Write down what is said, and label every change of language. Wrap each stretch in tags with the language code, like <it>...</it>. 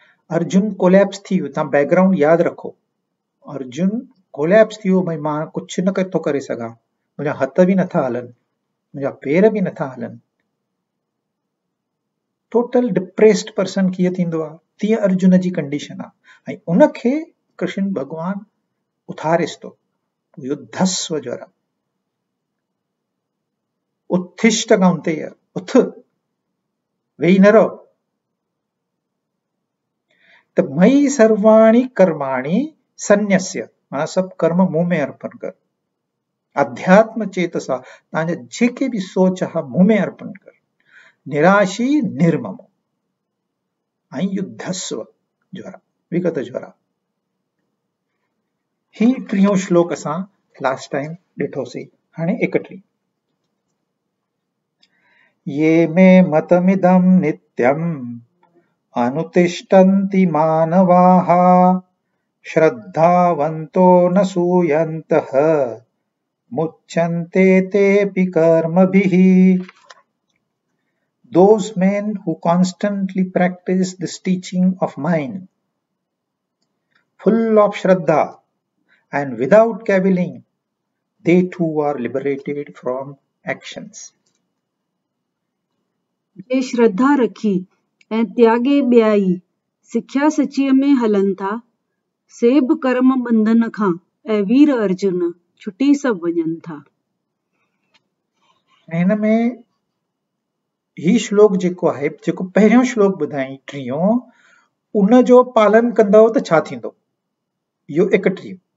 <sd>Arjun collapse थी वियो, तव्हां बैकग्राउंड यादि रखो। अर्जुन कोलैप्स थी वियो, भई मां कुझु न थो करे सघां, मुंहिंजा हथ बि नथा हलनि, मुंहिंजा पेर बि नथा हलनि। टोटल डिप्रेस्ड पर्सन कीअं थींदो आहे, तीअं अर्जुन जी कंडीशन आहे। ऐं उनखे कृष्ण भॻवानु उथारेसि थो, युद्धस्व ज्वर, उत्थिष्ठ कौन्तेय, उथ, वेही न रहो। त मयि सर्वाणि कर्माणि सन्न्यस्य, माना सभु कर्म मूं में अर्पण कर। अध्यात्म चेतसा, तव्हांजा जेके बि सोच आहे मूं में अर्पण कर। निराशी निर्ममो, ऐं युद्धस्व ज्वर, विगत ज्वर। ही टियों श्लोक असां लास्ट टाइम ॾिठोसीं। हाणे 31।</sd> <sa>ये मे मतमिदं नित्यम् अनुतिष्ठन्ति मानवाः श्रद्धावन्तो न सूयन्तः मुच्यन्ते तेऽपि कर्मभिः।</sa> <en>Those men who constantly practice this teaching of mine, full of Shraddha and without cavilling, they too are liberated from actions.</en> <sd>जे श्रद्धा रखी ऐं त्यागे ॿियाई, सिख्या सचीअ में हलनि था, से बि कर्म बंधन खां ऐं वीर अर्जुन छुटी सभु वञनि था। हिन में ही श्लोक जेको आहे, जेको पहिरियों श्लोक ॿुधाई टियों, उन जो पालन कंदव त छा थींदो, इहो 31।</sd>